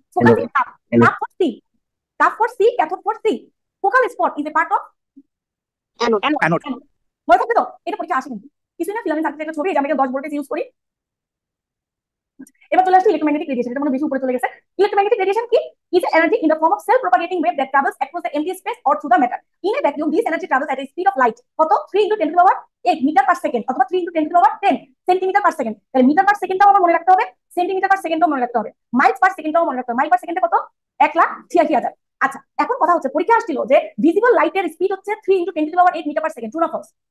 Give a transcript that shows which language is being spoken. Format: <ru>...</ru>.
<en>Focusing cup, cup for C, cup for C, cathode for C. Focal spot is a part of anode, Anode.</en> <bn>মনে থাকবে তো? এটা পরীক্ষা আসে কিন্তু কিছু না, ফিলামেন্ট সার্কিটের একটা ছবি, এটা আমি 10 ভোল্টেজ ইউজ করি। এবার চলে আসছে ইলেক্ট্রোম্যাগনেটিক রেডিয়েশন, এটা মনে বেশি উপরে চলে গেছে। ইলেক্ট্রোম্যাগনেটিক রেডিয়েশন কি?</bn> <en>is energy in the form of self-propagating wave that travels across the empty space or through the matter. In a vacuum, this energy travels at a speed of light.</en> <bn>কত? 3 × 10</bn> <en>to the power</en> <bn>8 metre per second, অথবা 3 × 10 to the power 10 centimetre per second. তাহলে metre per সেকেন্ডটাও আমার মনে রাখতে হবে, centimetre পার সেকেন্ডটাও মনে রাখতে হবে, মাইলস পার সেকেন্ডটাও মনে রাখতে হবে। মাইল পার সেকেন্ডে কত? 1,86,000। আচ্ছা, এখন কথা হচ্ছে, পরীক্ষা আসছিল যে ভিজিবল লাইটের স্পিড হচ্ছে 3 × 10</bn> <en>to the power</en> <bn>8 metre per second. True না ফলস?</bn>